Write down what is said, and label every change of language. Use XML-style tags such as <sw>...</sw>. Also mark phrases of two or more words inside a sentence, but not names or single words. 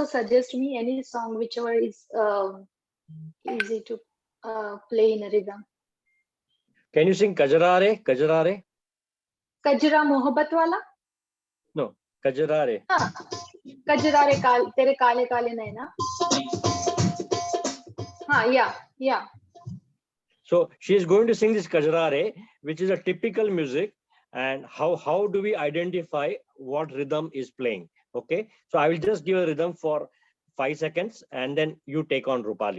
<en>suggest me any song whichever is easy to play in a rhythm. Can you sing Kajarare? Kajarare? Kajra Mohabbat wala? No, Kajarare.</en> <hi>हाँ, कजरारे तेरे काले काले नैना. हाँ,</hi> <en>yeah. So she is going to sing this Kajarare, which is a typical music. And how do we identify what rhythm is playing? Okay, so I will just give a rhythm for 5 seconds and then you take on, Rupali.</en>